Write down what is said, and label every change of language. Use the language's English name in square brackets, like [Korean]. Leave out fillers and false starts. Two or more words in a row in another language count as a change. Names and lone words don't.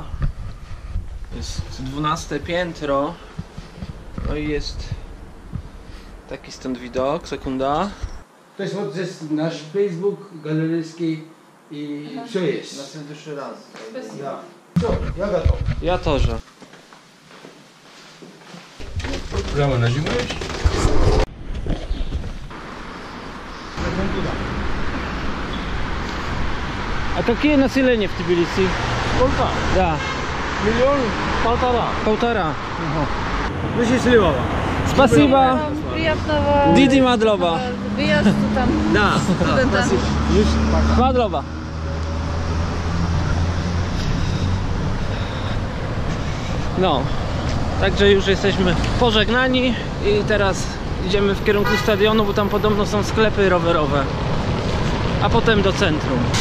[Polish] Jest 12 piętro, no i jest taki stąd widok, sekunda. To jest nasz Facebook galeryjski i co jest? Następny raz. Ja. Co? Ja gotowy. [Russian] Ja тоже. Прямо нажимаешь? А какие населения в Тбилиси? Сколько? Да. 1,5 миллиона. Полтора. Ну, счастливого. Спасибо. Приятного [Georgian] დიდი მადლობა. [Polish] wyjazdu tam [Russian] Да. студента. [Georgian] Madloba. [Polish] No, także już jesteśmy pożegnani i teraz idziemy w kierunku stadionu, bo tam podobno są sklepy rowerowe, a potem do centrum.